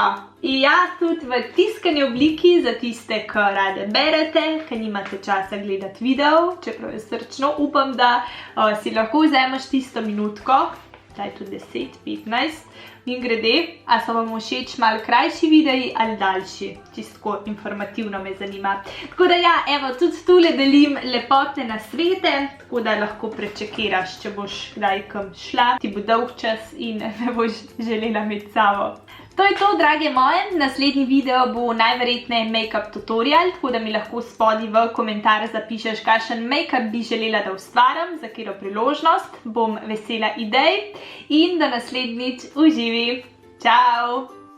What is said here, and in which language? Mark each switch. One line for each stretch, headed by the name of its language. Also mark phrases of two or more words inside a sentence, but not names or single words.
Slovenian: Ja, tudi v tiskani obliki za tiste, ki rade berete, ki nimate časa gledati videov, čeprav jaz srčno upam, da si lahko vzameš tisto minutko, daj tudi 10, 15, in grede, a so vam všeč malo krajši videi ali daljši, čisto informativno me zanima. Tako da ja, evo, tudi tule delim lepotne nasvete, tako da lahko prečekiraš, če boš kdaj kam šla, ti bo dolg čas in me boš želela imeti s sabo. To je to, drage moje, naslednji video bo najverjetneje
English: make-up tutorial,
Slovenian: tako da mi lahko spodaj v komentar zapišeš, kakšen make-up bi želela, da ustvarim, za katero priložnost, bom vesela idej in do naslednjič uživi. Čau!